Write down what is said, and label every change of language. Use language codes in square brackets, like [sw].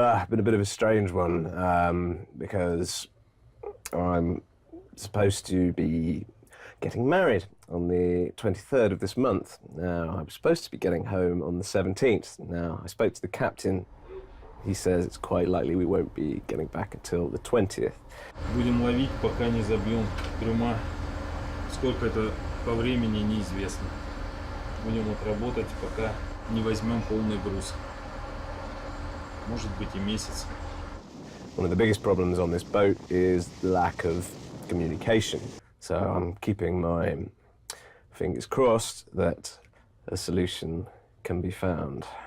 [en] Been a bit of a strange one because I'm supposed to be getting married on the 23rd of this month. Now, I was supposed to be getting home on the 17th. Now, I spoke to the captain. He says it's quite likely we won't be getting back until the 20th. [ru] Будем ловить, пока не забьем трюма. Сколько это по времени, неизвестно. Будем отработать, пока не возьмем полный груз. Может быть и месяц. [en] One of the biggest problems on this boat is the lack of communication. So I'm keeping my fingers crossed that a solution can be found.